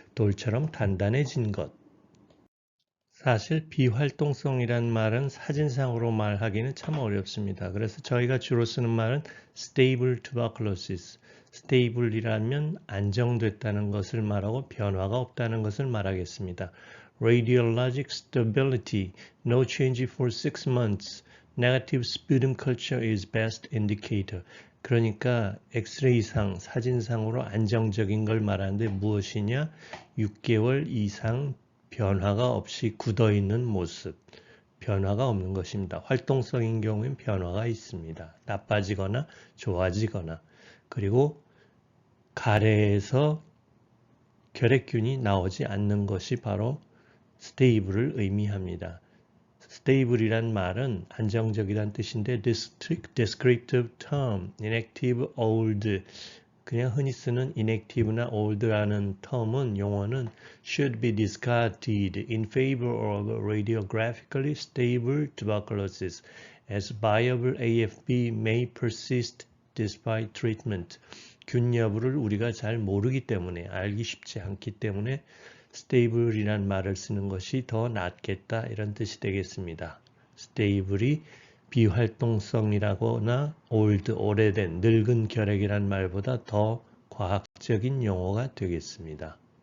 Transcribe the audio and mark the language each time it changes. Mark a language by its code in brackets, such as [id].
[ko] 돌처럼 단단해진 것. 사실 비활동성이란 말은 사진상으로 말하기는 참 어렵습니다. 그래서 저희가 주로 쓰는 말은 [en] stable tuberculosis. [ko] stable이라면 안정됐다는 것을 말하고 변화가 없다는 것을 말하겠습니다. [en] Radiologic stability, no change for 6 months. Negative sputum culture is best indicator. [ko] 그러니까 엑스레이상, 사진상으로 안정적인 걸 말하는데 무엇이냐? 6개월 이상 변화가 없이 굳어있는 모습, 변화가 없는 것입니다. 활동성인 경우엔 변화가 있습니다. 나빠지거나 좋아지거나. 그리고 가래에서 결핵균이 나오지 않는 것이 바로 스테이블을 의미합니다. 스테이블이란 말은 안정적이란 뜻인데 [en] descriptive term, inactive, old, [ko] 그냥 흔히 쓰는 [en] inactive나 old라는 term은 [ko] 용어는 [en] should be discarded in favor of radiographically stable tuberculosis as viable AFB may persist despite treatment. [ko] 균 여부를 우리가 잘 모르기 때문에 알기 쉽지 않기 때문에 stable이란 말을 쓰는 것이 더 낫겠다 이런 뜻이 되겠습니다. stable이 비활동성이라거나 old, 오래된, 늙은 결핵이란 말보다 더 과학적인 용어가 되겠습니다.